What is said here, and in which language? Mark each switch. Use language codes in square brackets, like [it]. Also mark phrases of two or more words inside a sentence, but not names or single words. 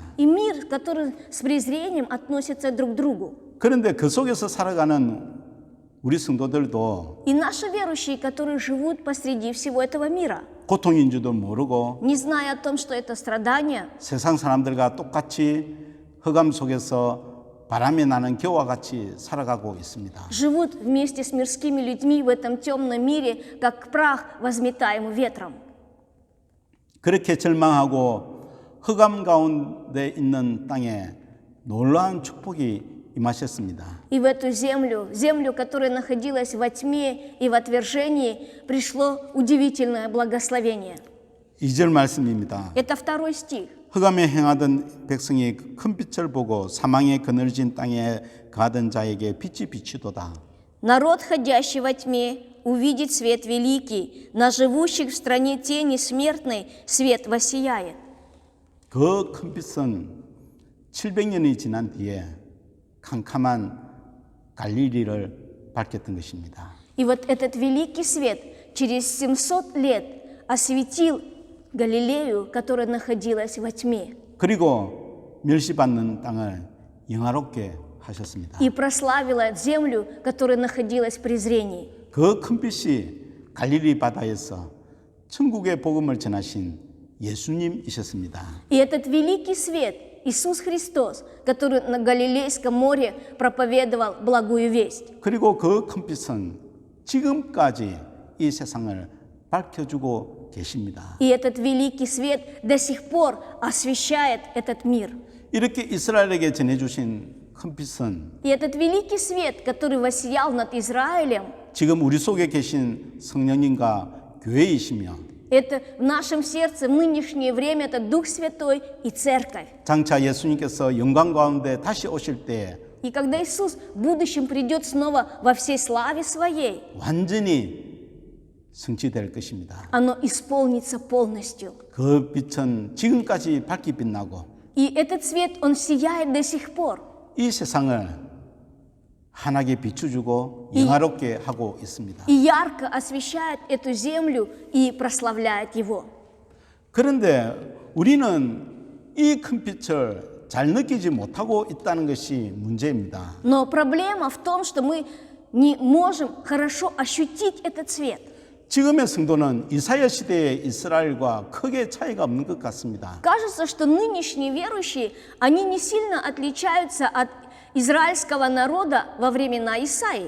[ru] И мир, который с презрением относится друг к другу. [ko] 그런데 그 속에서 살아가는 우리 성도들도 [ru] И наши верующие, которые живут посреди всего этого мира, [ko] 고통인 줄도 모르고 [ru] не зная о том, что это страдание, [ko] 세상 사람들과 똑같이 흑암 속에서 바람이 나는 겨와 같이 살아가고 있습니다. [ru] живут вместе с мирскими людьми в этом темном мире, как прах, возметаемый ветром. [ko] 그렇게 절망하고 흑암 가운데 있는 땅에 놀라운 축복이 임하셨습니다. [ru] И в эту землю, которая находилась во тьме и в отвержении, пришло удивительное благословение. [ko] 2절 말씀입니다. [ru] Это 2 стих. [ko] 흑암에 행하던 백성이 큰 빛을 보고 사망의 그늘진 땅에 가던 자에게 빛이 비치도다. [ru] Народ, ходящий во тьме, увидит свет великий, на живущих в стране тени смертной свет воссияет. [ko] 그 큰 빛은 700년이 지난 뒤에 캄캄한 갈릴리를 밝혔던 것입니다. [ru] И вот этот великий свет через 700 лет осветил Галилею, которая находилась во тьме, [ko] 그리고 멸시받는 땅을 영화롭게 하셨습니다. [ru] и прославила землю, которая находилась в презрении. [ko] 그 큰 빛이 갈릴리 바다에서 천국의 복음을 전하신 예수님이셨습니다. [ru] И этот великий свет, Иисус Христос, который на Галилейском море проповедовал благую весть. [ko] 그리고 그 큰 빛은 지금까지 이 세상을 밝혀주고 계십니다. [ru] И этот великий свет до сих пор освещает этот мир. [ko] 이렇게 이스라엘에게 전해주신 큰 빛은 [ru] И этот великий свет, который воссиял над Израилем, [ko] 지금 우리 속에 계신 성령님과 교회이시며 [ru] это в нашем сердце в нынешнее время, это Дух Святой и Церковь. [ko] 장차 예수님께서 영광 가운데 다시 오실 때 [ru] И когда Иисус в будущем придет снова во всей славе Своей, [ko] 완전히 성취될 것입니다. [ru] оно исполнится полностью. [ko] 그 빛은 지금까지 밝게 빛나고 [ru] И этот свет, он сияет до сих пор. [ko] 이 세상을 환하게 비춰주고 영화롭게 하고 있습니다. [ru] И ярко освещает эту землю и прославляет Его. [ko] 그런데 우리는 이 큰 빛을 잘 느끼지 못하고 있다는 것이 문제입니다. [ru] Но проблема в том, что мы не можем хорошо ощутить этот свет. [ko] 지금의 성도는 이사야 시대의 이스라엘과 크게 차이가 없는 것 같습니다. [ru] Кажется, что нынешние верующие, они не сильно отличаются от израильского народа во времена Исаии.